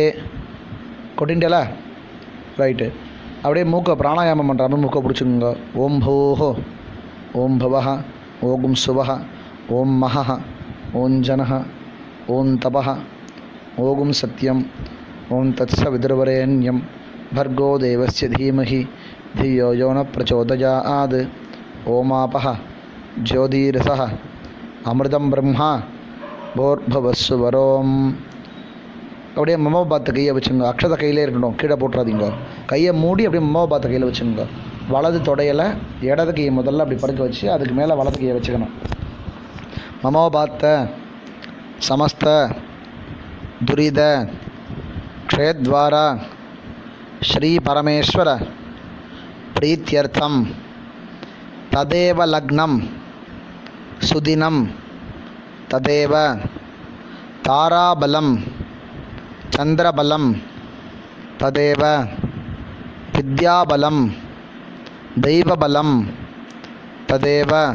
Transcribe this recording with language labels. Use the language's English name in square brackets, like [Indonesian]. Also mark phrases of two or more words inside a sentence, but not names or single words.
[Tamil] கொட்டின்டேலா? ரைட்டு. அப்படியே மூக்கை பிராணாயாமம் பண்ணுற மாதிரி மூக்கை பிடிச்சிக்கோங்க. [Sanskrit] ॐ भूः, ॐ भुवः, ॐ सुवः, ॐ महः, ॐ जनः, ॐ तपः, ॐ सत्यम्, ॐ तत्स वितुर्वरेण्यम् भर्गो देवस्य धीमहि धियो यो न प्रचोदयात् ओमापः ज्योतिरसः अमृतं ब्रह्मा भोर्भवस्सु वरोम. [Tamil] அப்படியே மமபாத்த கையை வச்சுங்க. அக்ஷதை கையிலே இருக்கணும், கீழே போட்டுறாதீங்க. கையை மூடி அப்படியே மமபாத்த கையில் வச்சுங்க. வலது தொடையில் இடது கையை முதல்ல அப்படி படுக்க வச்சு அதுக்கு மேலே வலது கையை வச்சுக்கணும். [Sanskrit] ममोपात्त समस्त दुरित क्षयद्वारा श्री परमेश्वर प्रीत्यर्थम तदेव लग्नम सुदिनम तदेव ताराबलम चंद्रबलम तदेव विद्याबलम दैवबलम तदेव